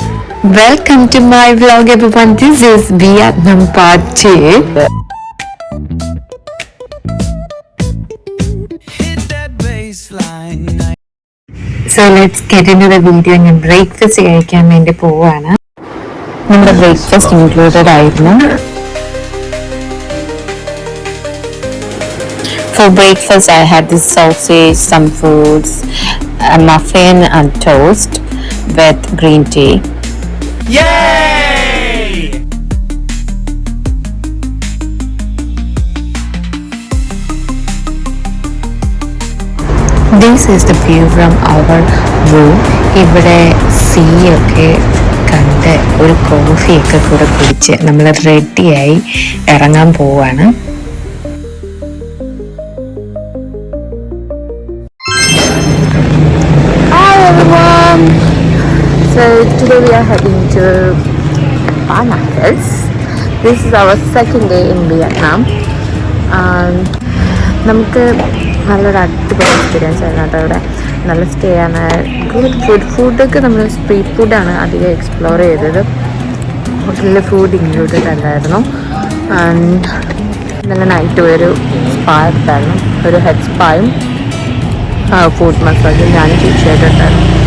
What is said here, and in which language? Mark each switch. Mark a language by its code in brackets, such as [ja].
[en] Welcome to my vlog everyone. This is Vietnam part 2. So let's get into the video. [ml] ഞാൻ breakfast കഴിക്കാൻ വേണ്ടി പോവാണ്. നമ്മുടെ breakfast included ആയിരുന്നു. [en] For breakfast I had this sausage, some fruits, a muffin and toast with green tea. Yay! This is the view from our room. [ml] ഇവിടെ see ഒക്കെ കണ്ട് ഒരു കോഫിയൊക്കെ കൂടെ കുടിച്ച് നമ്മൾ റെഡിയായി ഇറങ്ങാൻ പോവാണ്. [en] Hi everyone! So today we are heading to Ba Hills. This is our second day in Vietnam. [ml] നമുക്ക് നല്ലൊരു അടിപൊളി എക്സ്പീരിയൻസ് ആയിരുന്നു കേട്ടോ. ഇവിടെ നല്ല സ്റ്റേ ആണ്, ഗുഡ് ഫുഡൊക്കെ നമ്മൾ സ്ട്രീറ്റ് ഫുഡാണ് അധികം എക്സ്പ്ലോർ ചെയ്തത്. ഹോട്ടലിൽ ഫുഡ് ഇൻക്ലൂഡഡ് അല്ലായിരുന്നു. ആൻഡ് നല്ല നൈറ്റ് ഒരു സ്പാ എടുത്തായിരുന്നു, ഒരു ഹെഡ് സ്പായും ഫുഡ് മസാജ് ഞാനും ചേച്ചിയായിട്ടുണ്ടായിരുന്നു.